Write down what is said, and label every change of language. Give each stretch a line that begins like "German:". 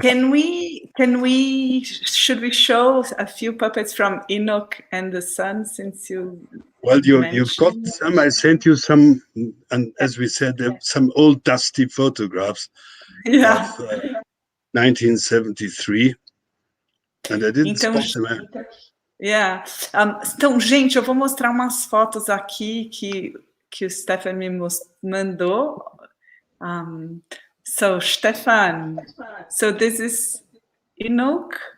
English: Should we show a few puppets from Inuk and the Sun, since you? Well, you've got some. I sent you some, and as we said, some old dusty photographs of 1973, and I didn't spot them. Yeah.
Portuguese: Então, gente, eu vou mostrar umas fotos aqui que o Stefan me mandou.
English: So, Stefan, so this is Inuk?